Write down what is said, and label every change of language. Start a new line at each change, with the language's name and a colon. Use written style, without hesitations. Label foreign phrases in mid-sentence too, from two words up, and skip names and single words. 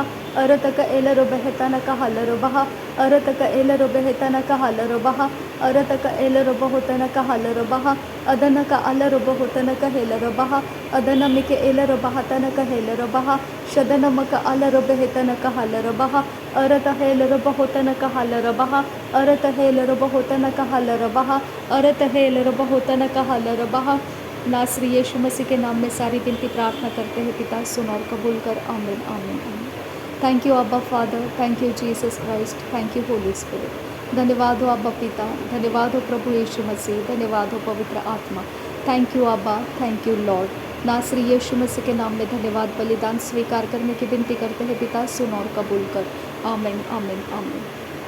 Hindi: अरतक एलर बहतन कहलर बहा अरतक एलर बहतन कहलर बहा अरतक एलर बहुतन कहलर बहा अदनक अलर बहुतन कहेलर बहा अदनमिक एलर बहतन कहेलर बहा शदनमक अलर बहतन कहलर बहा अरत हेलर बहुतन कहलर बहा अरत हेलर बहुतन कहलर बहा अरत हेलर बहुतन कहलर बहा। नासरी यीशु मसीह के नाम में सारी विनती प्रार्थना करते हैं पिता, सुन और कबूल कर।
English: Amen amen amen. Thank you Abba Father, thank you Jesus Christ, thank you Holy Spirit.
Hindi: धन्यवाद हो अब्बा पिता, धन्यवाद हो प्रभु यीशु मसीह, धन्यवाद हो पवित्र आत्मा।
English: Thank you Abba, thank you Lord.
Hindi: नासरी यीशु मसीह के नाम में धन्यवाद बलिदान स्वीकार करने की विनती करते हैं पिता, सुन और कबूल कर। आमीन आमीन आमीन।